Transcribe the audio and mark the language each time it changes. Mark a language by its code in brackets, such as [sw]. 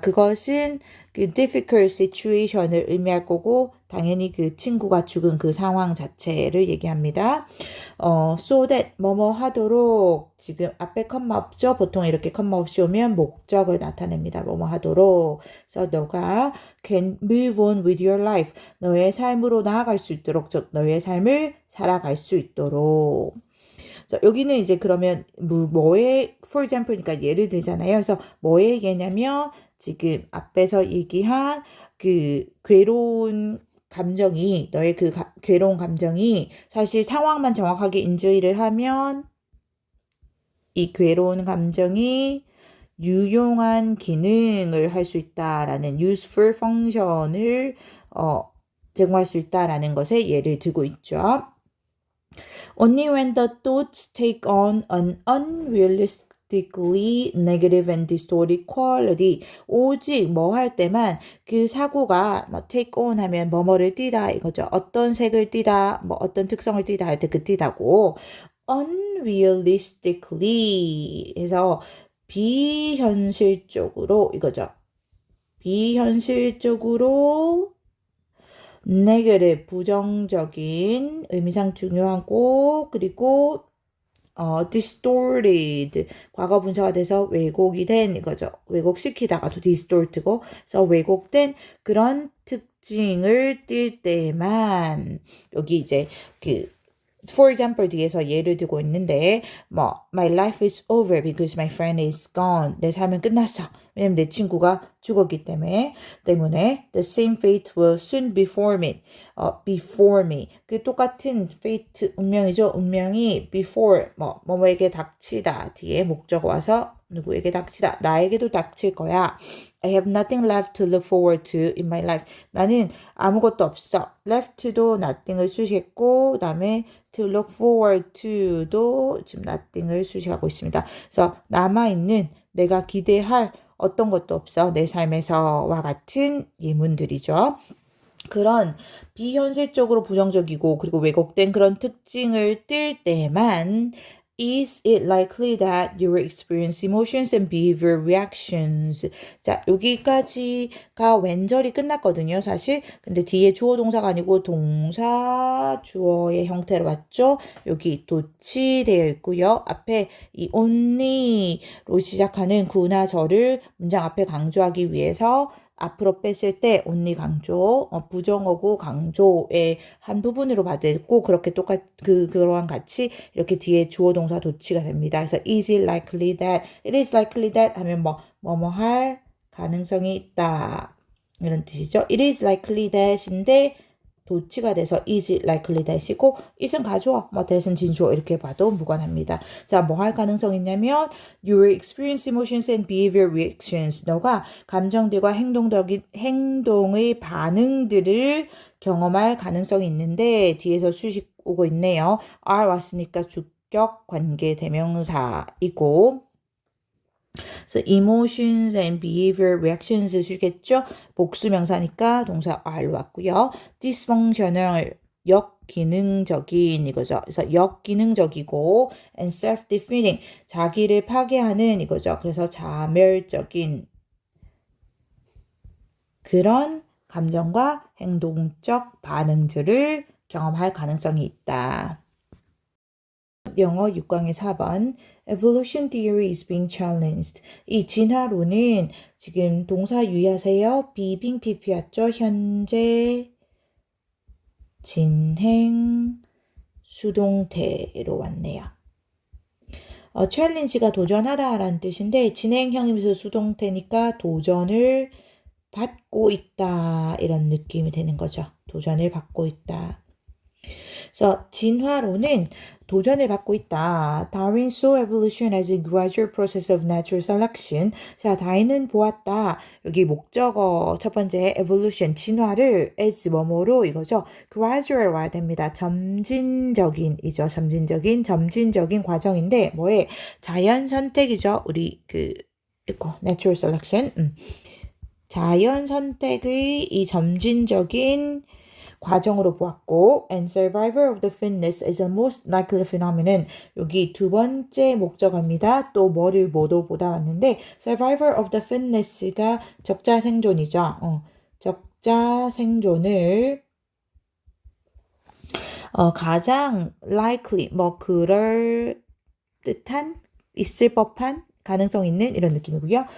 [ko] 그것은 그 [en] difficult situation [ko] 을 의미할 거고 당연히 그 친구가 죽은 그 상황 자체를 얘기합니다. [en] so that [ko] 뭐뭐 하도록 지금 앞에 컴마 없죠? 보통 이렇게 컴마 없이 오면 목적을 나타냅니다. 뭐뭐 하도록. 그래서 너가 [en] can move on with your life. [ko] 너의 삶으로 나아갈 수 있도록, 즉 너의 삶을 살아갈 수 있도록. 자, 여기는 이제 그러면 뭐의 [en] for example [ko] 니까 예를 들잖아요. 그래서 뭐의 예냐면 지금 앞에서 얘기한 그 괴로운 감정이 너의 그 괴로운 감정이 사실 상황만 정확하게 인지를 하면 이 괴로운 감정이 유용한 기능을 할 수 있다라는 [en] useful function [ko] 을 제공할 수 있다라는 것에 예를 들고 있죠. [en] Only when the thoughts take on an unrealistically negative and distorted quality. [ko] 오직 뭐 할 때만 그 사고가 뭐 take on 하면 뭐뭐를 띠다 이거죠. 어떤 색을 띠다, 뭐 어떤 특성을 띠다 할 때 그 띠다고. unrealistically 해서 비현실적으로 이거죠. 비현실적으로 negative 부정적인 의미상 중요하고 그리고 distorted 과거 분사가 돼서 왜곡이 된 이거죠. 왜곡시키다가도 distort고 그래서 왜곡된 그런 특징을 띌 때만 여기 이제 그 [en] for example [ko] 뒤에서 예를 들고 있는데 뭐 [en] my life is over because my friend is gone. [ko] 내 삶은 끝났어. 왜냐면 내 친구가 죽었기 때문에 [en] the same fate will soon before me. before me. [ko] 그 똑같은 fate 운명이죠. 운명이 before 뭐뭐에게 닥치다 뒤에 목적 와서 누구에게 닥치다 나에게도 닥칠 거야. [en] I have nothing left to look forward to in my life. [ko] 나는 아무것도 없어. left도 nothing을 수식했고 그다음에 to look forward to도 지금 nothing을 수식하고 있습니다. 그래서 남아있는 내가 기대할 어떤 것도 없어. 내 삶에서와 같은 예문들이죠. 그런 비현실적으로 부정적이고 그리고 왜곡된 그런 특징을 띌 때만 [en] Is it likely that you will experience emotions and behavior reactions? [ko] 자, 여기까지가 왼절이 끝났거든요, 사실. 근데 뒤에 주어 동사가 아니고 동사 주어의 형태로 왔죠? 여기 도치되어 있고요. 앞에 이 only로 시작하는 구나 절을 문장 앞에 강조하기 위해서 앞으로 뺐을 때 only 강조, 부정어구 강조의 한 부분으로 받았고 그렇게 그러한 같이 이렇게 뒤에 주어 동사 도치가 됩니다. 그래서 [en] is it likely that, it is likely that [ko] 하면 뭐뭐 할 가능성이 있다 이런 뜻이죠. [en] It is likely that [ko] 인데 도치가 돼서 [en] is it likely that [ko] 이고 is은 가주어, that은 진주어 이렇게 봐도 무관합니다. 자, 뭐 할 가능성이 있냐면 [en] you will experience emotions and behavior reactions. [ko] 너가 감정들과 행동의 반응들을 경험할 가능성이 있는데 뒤에서 수식 오고 있네요. are 왔으니까 주격 관계 대명사이고 그래서 [en] emotions and behavior reactions [ko] 쓰겠죠. 복수명사니까 동사 are로 왔고요. dysfunctional 역기능적인 이거죠. 그래서 역기능적이고 and self-defeating 자기를 파괴하는 이거죠. 그래서 자멸적인 그런 감정과 행동적 반응들을 경험할 가능성이 있다. 영어 6강의 4번 [en] Evolution theory is being challenged. [ko] 이 진화론은 지금 동사 유의하세요. being pp였죠. 현재 진행 수동태로 왔네요. challenge가 도전하다라는 뜻인데 진행형이면서 수동태니까 도전을 받고 있다 이런 느낌이 되는 거죠. 도전을 받고 있다. 그래서 진화론은 도전을 받고 있다. [en] Darwin saw evolution as a gradual process of natural selection. [ko] 자, 다윈은 보았다. 여기 목적어 첫 번째 evolution, 진화를 as 뭐뭐로 이거죠. gradual 와야 됩니다. 점진적인이죠. 점진적인 과정인데 뭐에 자연 선택이죠. 우리 [en] natural selection. [ko] 자연 선택의 이 점진적인 과정으로 보았고 [en] and survival of the fittest is the most likely phenomenon. [ko] 여기 두 번째 목적어입니다. 또 뭐를 뭐도 보다 왔는데 [en] survival of the fittest [ko] 가 적자 생존이죠. 적자 생존을 가장 likely 뭐 그럴 듯한 있을 법한 가능성 있는 이런 느낌이고요.